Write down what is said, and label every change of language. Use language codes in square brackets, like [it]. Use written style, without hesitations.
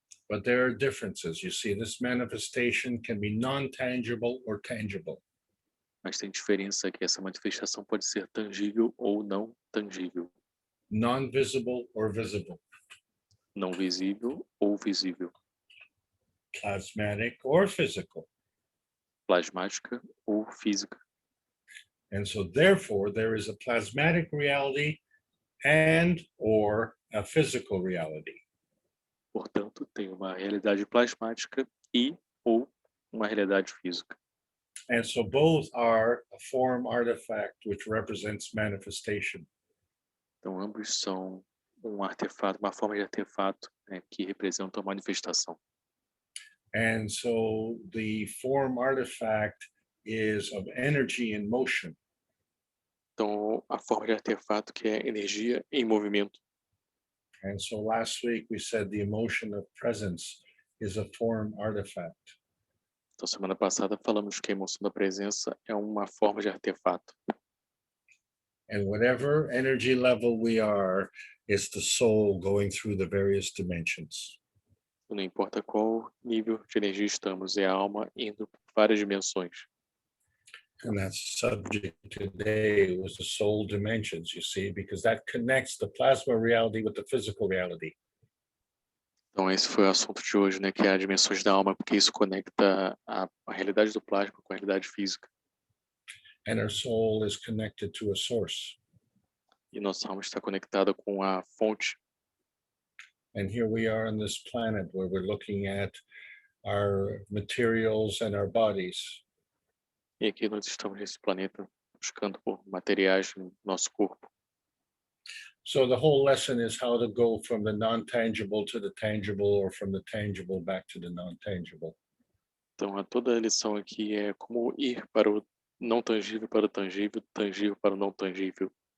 [en] But there are differences. You see, this manifestation can be non-tangible or tangible. [pt] Mas tem diferença que essa manifestação pode ser tangível ou não tangível. [en] Non-visible or visible. [pt] Não visível ou visível. [en] Plasmatic or physical. [pt] Plasmática ou física. [en] And so therefore, there is a plasmatic reality and or a physical reality. [pt] Portanto, tem uma realidade plasmática e ou uma realidade física. [en] And so both are a form artifact which represents manifestation. [pt] Então, ambos são um artefato, uma forma de artefato, né, que representa a manifestação. [en] And so the form artifact is of energy in motion. [pt] Então, a forma de artefato que é energia em movimento. [en] And so last week we said the emotion of presence is a form artifact. [pt] Então, semana passada falamos que a emoção da presença é uma forma de artefato. [en] And whatever energy level we are, it's the soul going through the various dimensions. [pt] Não importa qual nível de energia estamos, é a alma indo por várias dimensões. [en] And that's subject today was the soul dimensions, you see, because that connects the plasma reality with the physical reality. [pt] Então, esse foi o assunto de hoje, né, que é as dimensões da alma, porque isso conecta a realidade do plasma com a realidade física. [en] And our soul is connected to a source. [pt] E nossa alma está conectada com a fonte. [en] And here we are on this planet where we're looking at our materials and our bodies. [pt] E aqui nós estamos nesse planeta buscando por materiais no nosso corpo. [en] So the whole lesson is how to go from the non-tangible to the tangible, or from the tangible back to the non-tangible. [pt] Então, toda a lição aqui é como ir para o não tangível para o tangível, tangível para o não tangível.